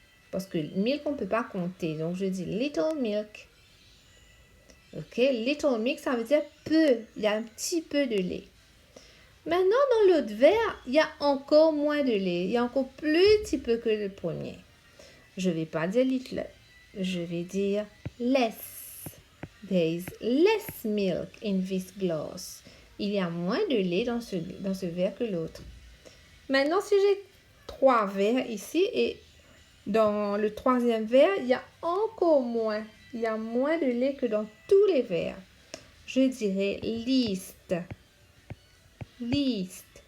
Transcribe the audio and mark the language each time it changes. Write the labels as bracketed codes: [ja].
[fr] Parce que milk, on ne peut pas compter. Donc, je dis little milk. OK? Little milk, ça veut dire peu. Il y a un petit peu de lait. Maintenant, dans l'autre verre, il y a encore moins de lait. Il y a encore plus petit peu que le premier. Je ne vais pas dire little. Je vais dire less. [en] There is less milk in this glass. [fr] Il y a moins de lait dans ce verre que l'autre. Maintenant, si j'ai 3 verres ici et dans le troisième verre, il y a encore moins. Il y a moins de lait que dans tous les verres. Je dirais least. Least.